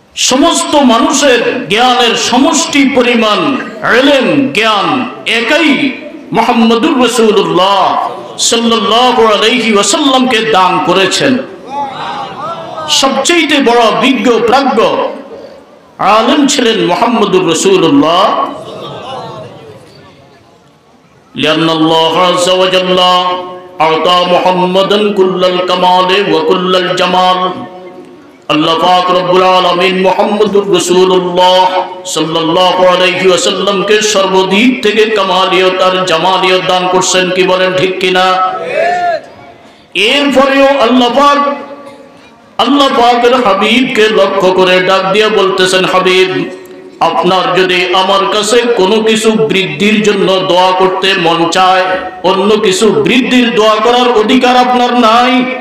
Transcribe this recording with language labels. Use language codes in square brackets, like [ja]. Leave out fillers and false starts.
[bn] সমস্ত মানুষের জ্ঞানের সমষ্টি পরিমাণ ইলম জ্ঞান একাই মুহাম্মদুর রাসূলুল্লাহ সাল্লাল্লাহু আলাইহি ওয়াসাল্লামকে দান করেছেন। সবচেয়ে বড় বিজ্ঞ প্রাজ্ঞ আলেম ছিলেন মুহাম্মদুর রাসূলুল্লাহ। [ar] لأن الله عز وجل أعطى محمدا كل الكمال وكل الجمال। [bn] আল্লাহ পাক রব্বুল আলামিন মুহাম্মদুর রাসূলুল্লাহ সাল্লাল্লাহু আলাইহি ওয়াসাল্লামকে সর্বদিক থেকে কামালিয়ত আর জামালিয়ত দান করছেন। কি বলেন, ঠিক কিনা? এরপরেও আল্লাহ পাকের হাবিবকে লক্ষ্য করে ডাক দিয়ে বলতেছেন, হাবিব, আপনার যদি আমার কাছে কোনো কিছু বৃদ্ধির জন্য দোয়া করতে মন চায়, অন্য কিছু বৃদ্ধির দোয়া করার অধিকার আপনার নাই।